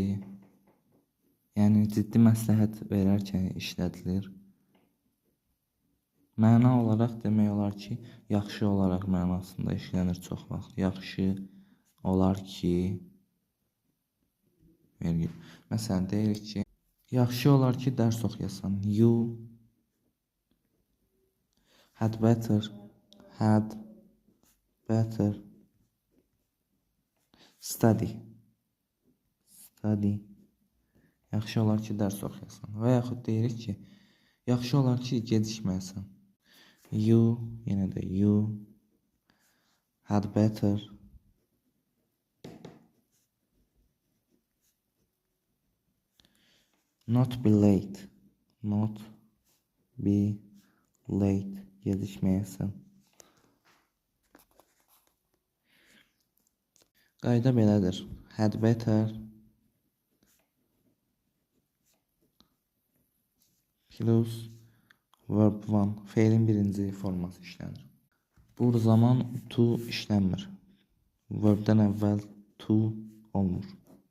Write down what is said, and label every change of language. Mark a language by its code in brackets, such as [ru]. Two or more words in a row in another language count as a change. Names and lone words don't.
[az] Yəni ciddi məsləhət verərkən işlədilir. Məna olaraq demək olar ki, yaxşı olaraq mənasında işlənir çox vaxt. Yaxşı olar ki, vergül. Məsələn, deyirik ki, yaxşı olar ki, dərs oxuyasan. [en] You had better study. [az] Yaxşı olar ki, dərs oxuyasan. Və yaxud deyirik ki, yaxşı olar ki, gecikməyəsən. [en] You, [az] yenə də [en] you had better not be late. [az] Gecikməyəsən. Qayda belədir. [en] Had better plus verb 1. [az] Feilin birinci forması işlənir. Bu zaman to işlənmir. Verbdən əvvəl to olmur.